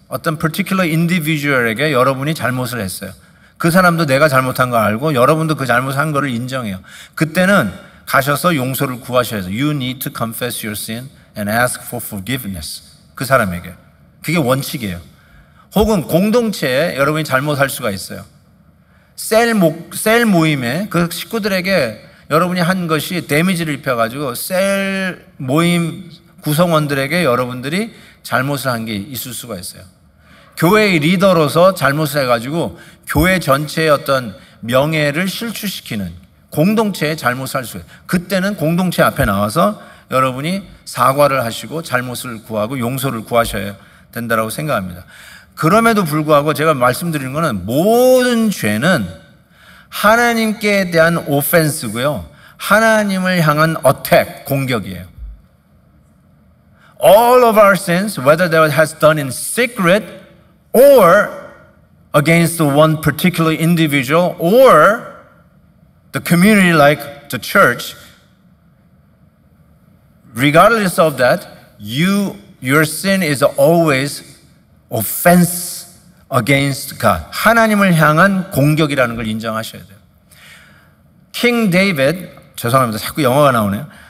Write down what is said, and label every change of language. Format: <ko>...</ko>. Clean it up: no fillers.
<ko>어떤 particular individual에게 여러분이 잘못을 했어요. 그 사람도 내가 잘못한 거 알고 여러분도 그 잘못한 거를 인정해요. 그때는 가셔서 용서를 구하셔야 돼요.</ko> <en>You need to confess your sin and ask for forgiveness.</en> <ko>그 사람에게. 그게 원칙이에요. 혹은 공동체에 여러분이 잘못할 수가 있어요. 셀 모임에 그 식구들에게 여러분이 한 것이 데미지를 입혀가지고 셀 모임 구성원들에게 여러분들이 잘못을 한 게 있을 수가 있어요. 교회의 리더로서 잘못을 해가지고 교회 전체의 어떤 명예를 실추시키는 공동체에 잘못을 할 수 있어요. 그때는 공동체 앞에 나와서 여러분이 사과를 하시고 잘못을 구하고 용서를 구하셔야 된다고 생각합니다. 그럼에도 불구하고 제가 말씀드리는 것은 모든 죄는 하나님께 대한 오펜스고요. 하나님을 향한 어택, 공격이에요.</ko> <en>All of our sins, whether that has done in secret or against one particular individual or the community like the church, regardless of that, your sin is always offense against God.</en> <ko>하나님을 향한 공격이라는 걸 인정하셔야 돼요. 킹 데이비드, 죄송합니다. 자꾸 영어가 나오네요.</ko>